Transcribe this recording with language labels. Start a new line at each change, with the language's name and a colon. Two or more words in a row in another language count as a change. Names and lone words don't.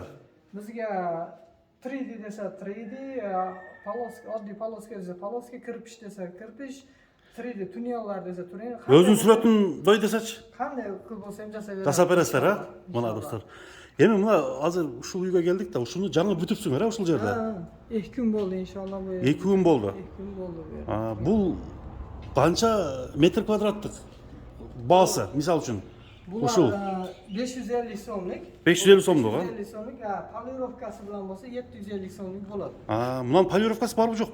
Uzbek: Bizga 3D desa 3D, poloska, oddiy poloska desa poloska, kirpish desa kirpish, 3D tunnellar desa tunnel. O'zing suratini qo'y desachi? Qanday qilib bo'lsa ham jasab beramiz. Jasab berasizlar, ha? Mana do'stlar. Endi mana hozir shu uyga keldik-da, shuni
Kyrgyz: жаңы бүтүпсүңөр,
Uzbek: ha,
Kyrgyz: ушул жерде.
Uzbek: 2 kun bo'ldi inshaalloh bu. 2 kun bo'ldi. 2 kun bo'ldi bu yerda. Bul qancha metr kvadratlik bası, misal uchun? Bular 550 so'mlik. 550 so'mlik, ha? 550 so'mlik, polirovkasi bilan bo'lsa 750 so'mlik bo'ladi. Bundan polirovkasi bormi, yo'qmi?